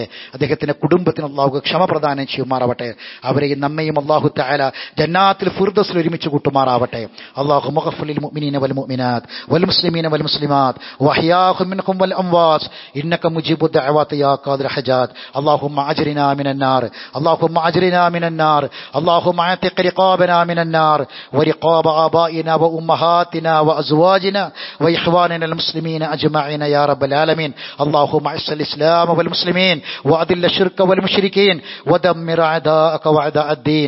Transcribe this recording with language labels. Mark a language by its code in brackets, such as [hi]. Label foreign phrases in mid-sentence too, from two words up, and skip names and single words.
[ml] അദ്ദേഹത്തിന്റെ കുടുംബത്തിന് അല്ലാഹു ക്ഷമ പ്രദാനം ചെയ്യുമാറാവട്ടെ. അവരെയും നമ്മയും [ar] الله تعالى [ml] ജന്നാത്തുൽ ഫിർദൗസിൽ ഒരുമിച്ച് കൂട്ടുമാറാവട്ടെ. [ar] اللهم اغفر للمؤمنين والمؤمنات والمسلمين والمسلمات والأحياء منهم والأموات إنك مجيب الدعوات يا قاضي الحاجات. اللهم أجرنا من النار اللهم أجرنا من النار اللهم اعتق رقابنا من النار ورقاب آبائنا وأمهاتنا وأزواجنا وإخواننا المسلمين أجمعين يا رب العالمين. اللهم أعز الإسلام والمسلمين وأذل الشرك والمشركين ودمر أعداءك وأعداء الدين.